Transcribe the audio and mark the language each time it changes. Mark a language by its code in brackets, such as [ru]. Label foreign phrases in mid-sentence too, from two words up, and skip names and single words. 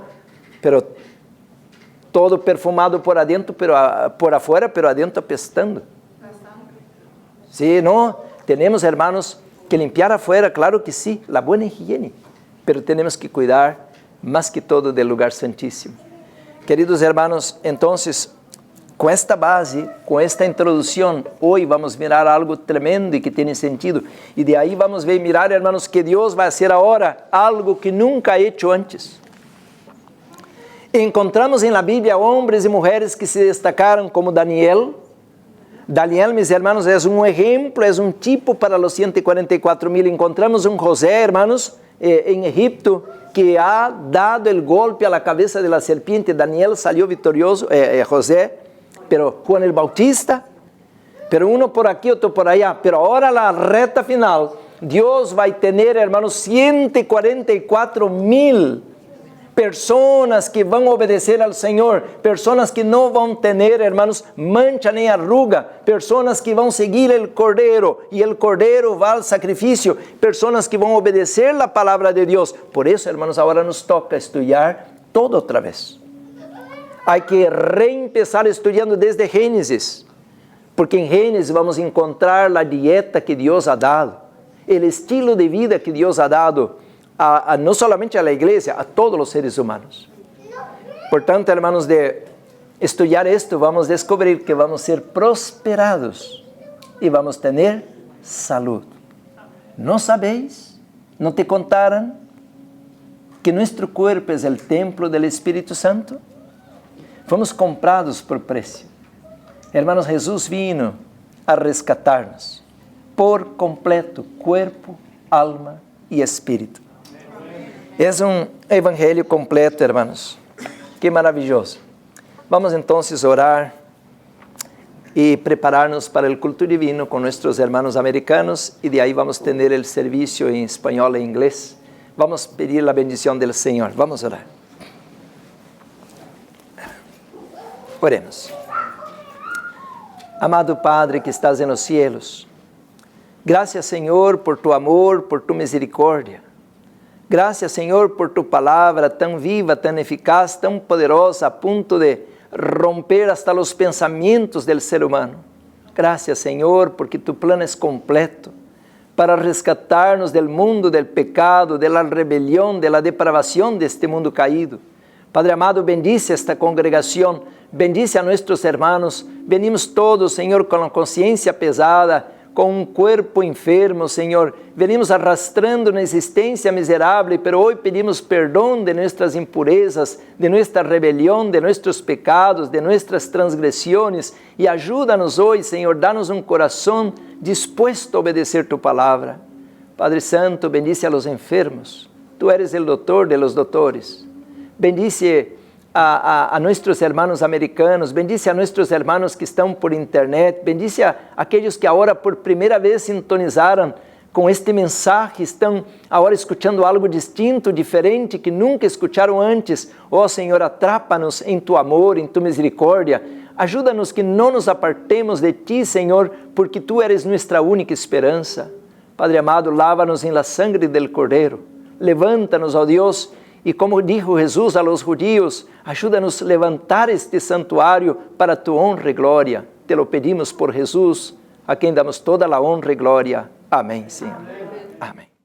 [es] Pero todo perfumado por adentro, pero por afuera, pero adentro apestando. Sí, ¿no? Tenemos, hermanos, que limpiar afuera, claro que sí, la buena higiene. Pero tenemos que cuidar más que todo del lugar santísimo. Queridos hermanos, entonces, [pt] Com esta base, com esta introdução, hoje vamos mirar algo tremendo e que tem sentido. E de aí vamos ver, mirar, hermanos, que Deus vai fazer agora algo que nunca [es] ha hecho antes. [pt] Encontramos em la Bíblia homens e mulheres que se destacaram como Daniel. Daniel, [es] mis hermanos, [pt] é um exemplo, é um tipo para os 144,000. [es] Encontramos um José, hermanos, em Egipto, que ha dado el golpe a la cabeza de la serpiente. Daniel salió victorioso, José, pero Juan el Bautista, pero uno por aquí, otro por allá. Pero ahora la reta final, Dios va a tener, hermanos, 144,000 personas [pt] que vão obedecer ao Senhor, pessoas que não vão ter, hermanos, mancha nem arruga, pessoas que vão seguir o Cordeiro, e o Cordeiro vai ao sacrifício, pessoas que vão obedecer a palavra de Deus. Por isso, hermanos, agora nos toca estudar todo outra vez. Há que reempezar estudando desde Gênesis, porque em Gênesis vamos encontrar a dieta que Deus [es] ha dado, [pt] o estilo de vida que Deus [es] ha dado, no solamente a la iglesia, a todos los seres humanos. Por tanto, hermanos, de estudiar esto, vamos a descubrir que vamos a ser prosperados y vamos a tener salud. ¿No sabéis? ¿No te contaron que nuestro cuerpo es el templo del Espíritu Santo? [pt] Fomos comprados [es] por precio. Hermanos, Jesús vino a rescatarnos por completo, cuerpo, alma y espíritu. [pt] É um evangelho completo, hermanos. Que maravilhoso. Vamos então orar e preparar-nos para o culto divino com nossos hermanos americanos e de aí vamos ter o serviço em espanhol e inglês. Vamos pedir a bendição do Senhor. Vamos orar. [es] Oremos. Amado Padre que estás nos cielos, [pt] graças, Senhor, por tu amor, por tu misericórdia. Gracias, Senhor, por tu palavra tão viva, tão eficaz, tão poderosa, a ponto de romper [es] hasta los pensamientos del ser humano. Gracias, Senhor, porque tu plano es completo para rescatarnos del mundo del pecado, de la rebelión, de la depravación de este mundo caído. Padre amado, bendice esta congregación, bendice a nuestros hermanos. Venimos todos, [pt] Senhor, com a consciência pesada, com um corpo enfermo, Senhor. [es] Venimos arrastrando [pt] uma existência miserável, pero hoje pedimos perdão de nossas impurezas, de nossa rebelião, de nossos pecados, de nossas transgressões, e ajuda-nos hoje, Senhor, dá-nos um coração disposto a obedecer tu palavra. [es] Padre Santo, bendice a los enfermos. Tu eres el doutor de los doutores. Bendice a nossos hermanos americanos, bendice a nossos hermanos que estão por internet, bendice a aqueles que agora por primeira vez sintonizaram com este mensagem, estão agora escutando algo distinto, diferente, que nunca escutaram antes. [pt] Ó Senhor, atrapa-nos em tu amor, em tu misericórdia. Ajuda-nos que não nos apartemos de ti, Senhor, porque [es] tu eres [pt] nossa única esperança. Padre amado, lava-nos em [es] la sangre del [pt] Cordeiro. Levanta-nos, ó Deus, e como [es] dijo Jesus a los judíos, [pt] ajuda-nos a levantar este santuário para tu honra e glória. [es] Te lo pedimos [pt] por Jesus, a quem damos toda a honra e glória. Amém, Senhor. Amém.